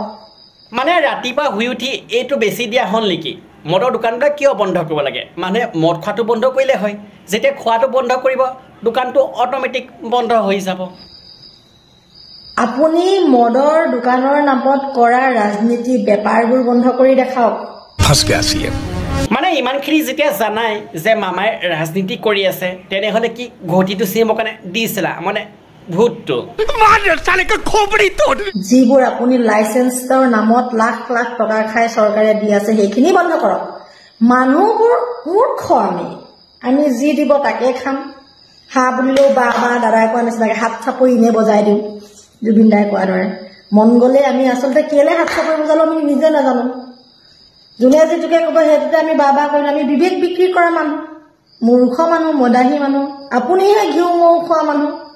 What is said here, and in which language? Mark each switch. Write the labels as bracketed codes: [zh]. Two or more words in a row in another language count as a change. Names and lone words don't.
[as] মানে ৰাতিপুৱা শুই উঠি এইটো বেছি দিয়া হ'ল নেকি মদৰ দোকানবিলাক কিয় বন্ধ কৰিব লাগে মানুহে মদ খোৱাটো বন্ধ কৰিলে হয় যেতিয়া খোৱাটো বন্ধ কৰিব দোকানটো অট'মেটিক বন্ধ হৈ যাব আপুনি মদৰ দোকানৰ নামত কৰা ৰাজনীতি বেপাৰবোৰ বন্ধ কৰি দেখাওক [hi] फंस गया सीएम [as] মানে ইমানখিনি যেতিয়া জানাই যে মামাই ৰাজনীতি কৰি আছে তেনেহ'লে কি ঘটিটো চিমৰ কাৰণে দিছিলা মানে ভূতটো যিবোৰ আপুনি লাইচেন্সৰ নামত লাখ লাখ টকা খাই চৰকাৰে দি আছে সেইখিনি বন্ধ কৰক মানুহবোৰ মূৰ্খ আমি যি দিব তাকে খাম হাঁহ বুলিলেও বা দাদাই কোৱা নিচিনাকৈ হাত চাপৰি এনে বজাই দিওঁ জুবিন দাই কোৱাৰ দৰে মন গ'লে আমি আচলতে কেলে হাত চাপৰি বজালো আমি নিজে নাজানো যোনে যিটোকে ক'ব সেইটোতে আমি বা কৰিম আমি বিবেক বিক্ৰী কৰা মানুহ মূৰ্খ মানুহ মদাহী মানুহ আপুনিহে ঘিউ মৌ খোৱা মানুহ